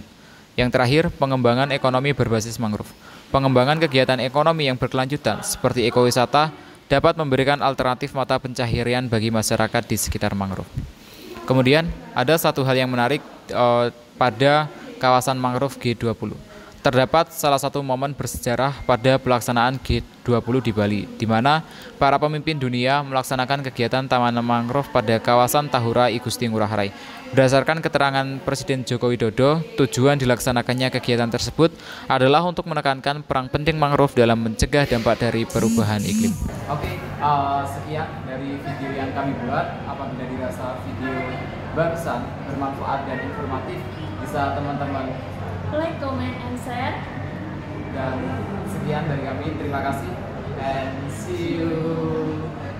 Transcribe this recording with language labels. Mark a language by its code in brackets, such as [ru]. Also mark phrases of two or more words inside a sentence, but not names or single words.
[id] Yang terakhir, pengembangan ekonomi berbasis mangrove. Pengembangan kegiatan ekonomi yang berkelanjutan seperti ekowisata dapat memberikan alternatif mata pencaharian bagi masyarakat di sekitar mangrove. Kemudian, ada satu hal yang menarik pada kawasan mangrove G20. Terdapat salah satu momen bersejarah pada pelaksanaan G20 di Bali, di mana para pemimpin dunia melaksanakan kegiatan taman mangrove pada kawasan Tahura I Gusti Ngurah Rai. Berdasarkan keterangan Presiden Joko Widodo, tujuan dilaksanakannya kegiatan tersebut adalah untuk menekankan peran penting mangrove dalam mencegah dampak dari perubahan iklim. Oke, sekian dari video yang kami buat. Apabila dirasa video barusan, bermanfaat dan informatif, bisa teman-teman [en] like, comment, and share. [id] Dan sekian dari kami, terima kasih [en] and see you.